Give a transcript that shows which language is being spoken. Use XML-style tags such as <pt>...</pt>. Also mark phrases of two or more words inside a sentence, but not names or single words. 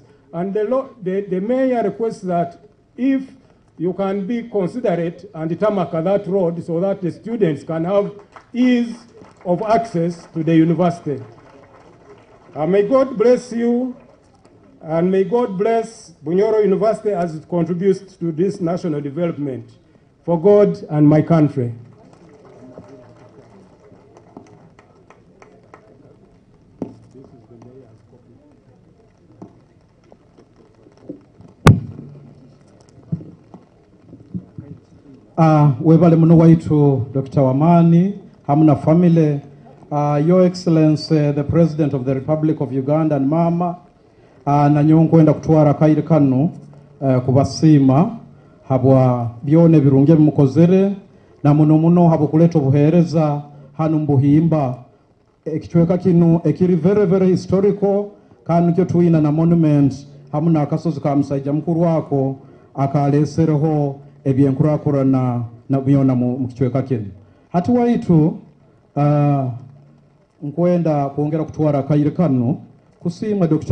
<en>And the mayor requests that if you can be considerate and tarmac that road so that the students can have ease of access to the university. May God bless you, and may God bless Bunyoro University as it contributes to this national development. For God and my country.</en> <nyo>Webale muno waitu Dr.</nyo> <en>Wamani, hamna family, Your Excellency, the President of the Republic of Uganda and Mama, na</en> <nyo>nyonkwenda kutwara kaire kanu kubasima habwa byone birunge bimukozere na muno habo kuleta obuhereza hanu mbuhimba ekichweka kinu ekiri</nyo> <en>very historical</en> <nyo>kandi kyo tuina na monument hamuna akasozi ka musajja mukuru wako akalesereho ebyenkurakurana na byona mu kichweka kinu hati waitu nkwenda kuongera kutwara kaire kanu kusima Dr.</nyo>